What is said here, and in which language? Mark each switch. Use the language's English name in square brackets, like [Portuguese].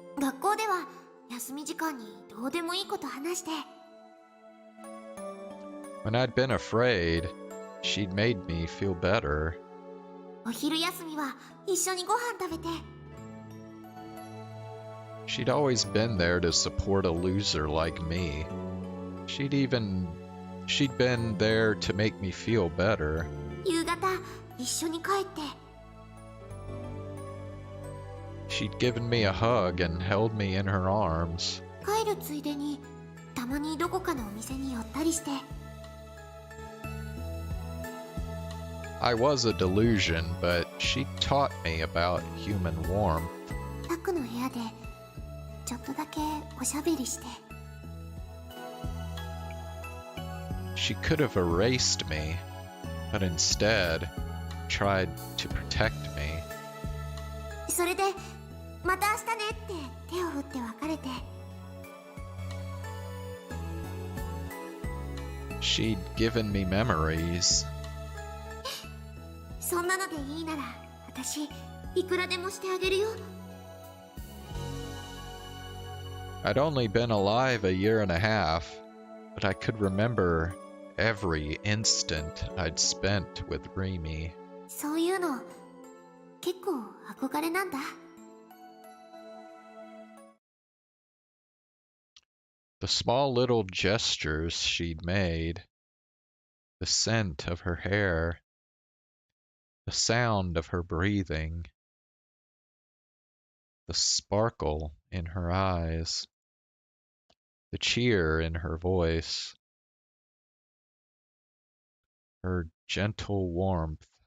[Japanese] 学校では休み時間にどうでもいいこと話して [English] When I'd been afraid, she'd made me feel better. [Japanese] お昼休みは一緒にご飯食べて [English] She'd always been there to support a loser like me. She'd been there to make me feel better. [Japanese] 夕方一緒に帰って [English] She'd given me a hug and held me in her arms. [Japanese] 帰るついでにたまにどこかのお店に寄ったりして [English] I was a delusion, but she taught me about human warmth. [Japanese] タクの部屋でちょっとだけおしゃべりして [English] She could have erased me, but instead tried to protect me. [Japanese] それでまた明日ねって手を振って別れて [English] She'd given me memories. [Japanese] そんなのでいいなら私いくらでもしてあげるよ [English] I'd only been alive a year and a half, but I could remember every instant I'd spent with Rimi. [Japanese] そういうの結構憧れなんだ [English] The small little gestures she'd made, the scent of her hair, the sound of her breathing, the sparkle in her eyes, the cheer in her voice, her gentle warmth.